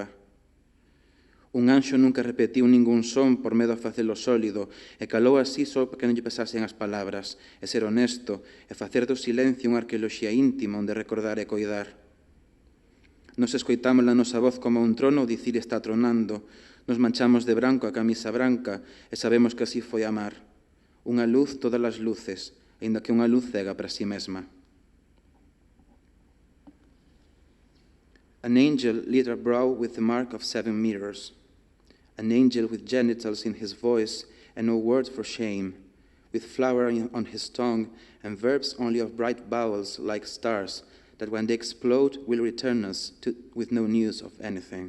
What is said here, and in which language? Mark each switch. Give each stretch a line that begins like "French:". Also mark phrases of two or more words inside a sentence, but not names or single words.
Galician: Un anxo nunca repetiu ningún son por medo a facelo sólido, e calou así só para que non lle pesasen as palabras, e ser honesto, e facer do silencio unha arqueoloxía íntima onde recordar e coidar. Nos escoitamos a nosa voz como un trono, o dicir está tronando, nos manchamos de branco a camisa branca, e sabemos que así foi amar. Unha luz todas as luces, aínda que unha luz cega para si mesma.
English: An angel lit her brow with the mark of 7 mirrors. An angel with genitals in his voice and no word for shame, with flower on his tongue and verbs only of bright vowels like stars that when they explode will return us with no news of anything.